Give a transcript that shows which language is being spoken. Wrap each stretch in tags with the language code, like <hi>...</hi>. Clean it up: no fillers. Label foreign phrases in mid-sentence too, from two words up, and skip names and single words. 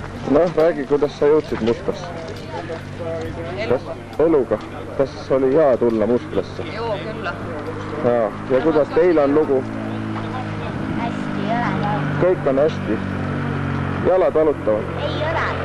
<et>Noh, räägi, kuidas sa jõudsid Mustlasse? Eluga. Kas oli hea tulla Mustlasse?</et> <fi>Joo, kyllä.</fi> <et>Ja kuidas teil on lugu? Hästi, õlad. Kõik on hästi. Jalad valutavad? Ei, õlad.</et>